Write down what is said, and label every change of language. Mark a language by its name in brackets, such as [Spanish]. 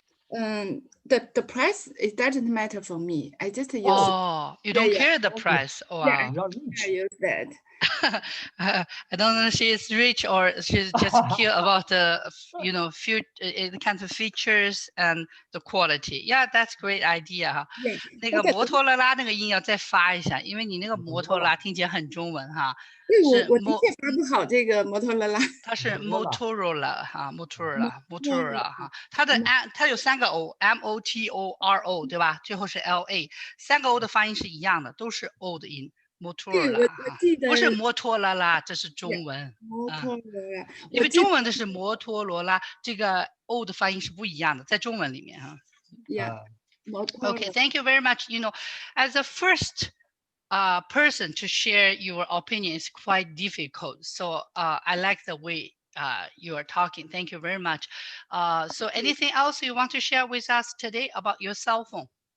[English] The price, it doesn't matter for me. I just use You don't care the okay. price. Oh, Yeah, wow. I use that. I don't know if she is rich or she's just care about the the kinds of features and the quality. Yeah, that's great idea 哈。 Yeah. [Chinese] 那个摩托罗拉那个音要再发一下，因为你那个摩托罗拉听起来很中文哈。对，是我的确发不好这个摩托罗拉。它是 Motorola 哈 ，Motorola 哈，它有3个 O，Motoro 对吧？最后是 LA，3个 O 的发音是一样的，都是 O 的音。 Motorola 哈，不是摩托罗拉，这是中文。摩托罗拉，因为中文的是摩托罗拉，这个 O 的发音是不一样的，在中文里面哈。 [English] Yeah. Okay, thank you very much. As a first person to share your opinion is quite difficult. So I like the way you are talking. Thank you very much. So anything else you want to share with us today about your cell phone?